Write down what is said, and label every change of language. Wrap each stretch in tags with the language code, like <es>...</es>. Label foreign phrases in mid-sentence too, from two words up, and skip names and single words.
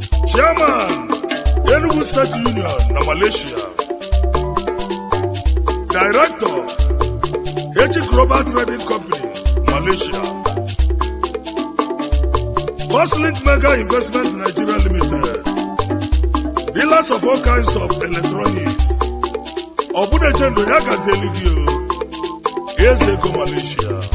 <en>Chairman, Enugu State Union na Malaysia. Director, H Global Trading Company, Malaysia. Boslink Mega Investment Nigeria Limited. Dealers of all kinds of electronics.</en> <ig>Ọ bụ na-eche ndụ ya gazieli gị o. Eze ego Malaysia.</ig>